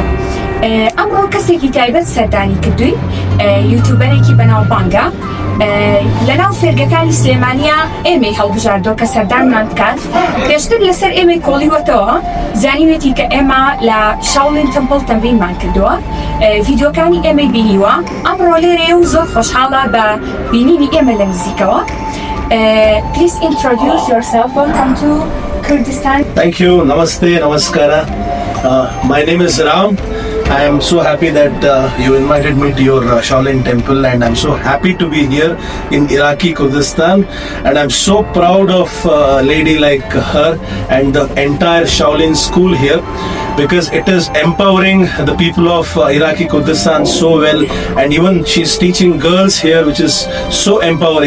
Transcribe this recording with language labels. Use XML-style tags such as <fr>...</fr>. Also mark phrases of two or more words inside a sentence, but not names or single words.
<ckb>ئەمڕۆ کەسێکی تایبەت سەردانی کردووی، یوتیوبەرێکی بەناوبانگە لەناو فێرگەکانی سلێمانیە ئێمەی هەڵبژاردۆ کە سەردانمان بکات. پێشتر لەسەر ئێمەی کۆڵیوەتەوە زانیوێتی کە ئێمە لە شاولین تەمپڵ تەمرینمان کردووە، ڤیدیۆکانی ئێمەی بینیوە. ئەمڕۆ لێرەیە و زۆر خۆشحاڵە بە بینینی ئێمە لە نزیکەوە.</ckb> <en>Please introduce yourself. Welcome to Kurdistan. Thank you. Namaste, namaskara. My name is Ram. I am so happy that you invited me to your Shaolin temple, and I'm so happy to be here in Iraqi Kurdistan, and I'm so proud of a lady like her and the entire Shaolin school here, because it is empowering the people of Iraqi Kurdistan so well, and even she's teaching girls here, which is so empowering.</en>